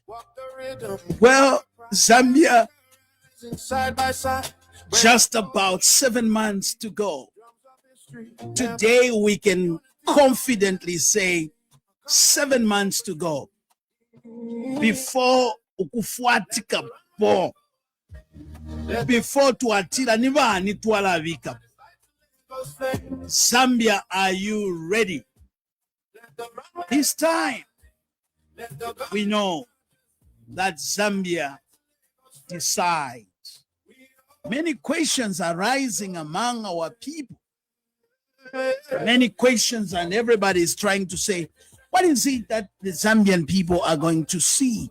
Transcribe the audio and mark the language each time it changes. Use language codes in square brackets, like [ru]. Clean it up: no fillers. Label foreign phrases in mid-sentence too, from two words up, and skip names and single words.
[en] Well, Zambia, just about 7 months to go. Today we can confidently say 7 months to go before [bem] ukufuatika po, [en] before [bem] tuatira nivani tualavika. [en] Zambia, are you ready? This time we know that Zambia decides. Many questions are rising among our people. Many questions, and everybody is trying to say, what is it that the Zambian people are going to see?